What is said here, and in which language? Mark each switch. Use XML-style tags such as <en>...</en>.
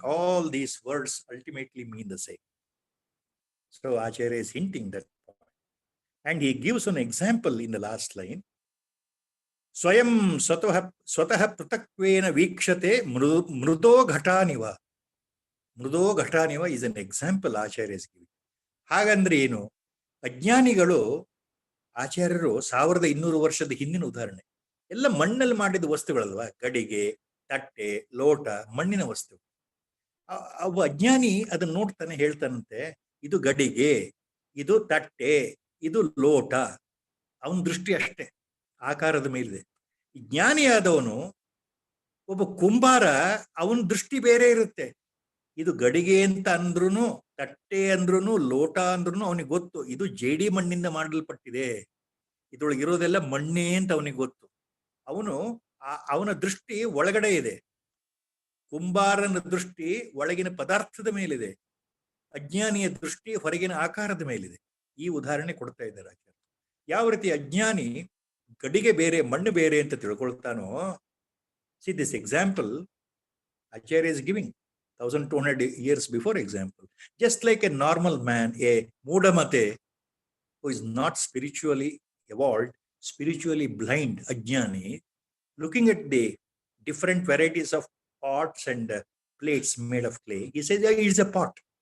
<en>All these words ultimately mean the same. So Acharya is hinting that point. And he gives an example in the last line.</en> <sa>Swayam swatah pratakwena vikshate mrudo ghataniva.</sa> <en>Mrudo ghataniva is an example Acharya is giving.</en> <kn>ಹಾಗಂದ್ರೆ ಏನು? ಅಜ್ಞಾನಿಗಳು, ಆಚಾರ್ಯರು 1200 ವರ್ಷದ ಹಿಂದಿನ ಉದಾಹರಣೆ, ಎಲ್ಲ ಮಣ್ಣಲ್ಲಿ ಮಾಡಿದ ವಸ್ತುಗಳಲ್ವಾ, ಗಡಿಗೆ, ತಟ್ಟೆ, ಲೋಟ, ಮಣ್ಣಿನ ವಸ್ತು. ಅವ ಅಜ್ಞಾನಿ ಅದನ್ನ ನೋಡ್ತಾನೆ, ಹೇಳ್ತಾನಂತೆ, ಇದು ಗಡಿಗೆ, ಇದು ತಟ್ಟೆ, ಇದು ಲೋಟ. ಅವನ ದೃಷ್ಟಿ ಅಷ್ಟೇ ಆಕಾರದ ಮೇಲಿದೆ. ಜ್ಞಾನಿಯಾದವನು, ಒಬ್ಬ ಕುಂಬಾರ, ಅವನ ದೃಷ್ಟಿ ಬೇರೆ ಇರುತ್ತೆ. ಇದು ಗಡಿಗೆ ಅಂತ ಅಂದ್ರೂ, ತಟ್ಟೆ ಅಂದ್ರೂ, ಲೋಟ ಅಂದ್ರೂ ಅವನಿಗೆ ಗೊತ್ತು ಇದು ಜೇಡಿ ಮಣ್ಣಿಂದ ಮಾಡಲ್ಪಟ್ಟಿದೆ, ಇದ್ರೊಳಗೆ ಇರೋದೆಲ್ಲ ಮಣ್ಣೇ ಅಂತ ಅವನಿಗೆ ಗೊತ್ತು. ಅವನ ದೃಷ್ಟಿ ಒಳಗಡೆ ಇದೆ. ಕುಂಬಾರನ ದೃಷ್ಟಿ ಒಳಗಿನ ಪದಾರ್ಥದ ಮೇಲಿದೆ, ಅಜ್ಞಾನಿಯ ದೃಷ್ಟಿ ಹೊರಗಿನ ಆಕಾರದ ಮೇಲಿದೆ. ಈ ಉದಾಹರಣೆ ಕೊಡ್ತಾ ಇದ್ದಾರೆ ಆಚಾರ್ಯ. ಯಾವ ರೀತಿ ಅಜ್ಞಾನಿ ಗಡಿಗೆ ಬೇರೆ ಮಣ್ಣು ಬೇರೆ ಅಂತ ತಿಳ್ಕೊಳ್ತಾನೋ,</kn> <en>See this example Acharya is giving 1200 years before example. Just like a normal man, a Mudamate, who is not spiritually evolved, spiritually blind, ajnani, looking at the different varieties of pots and plates made of clay, he says, yeah, it's a pot.</en>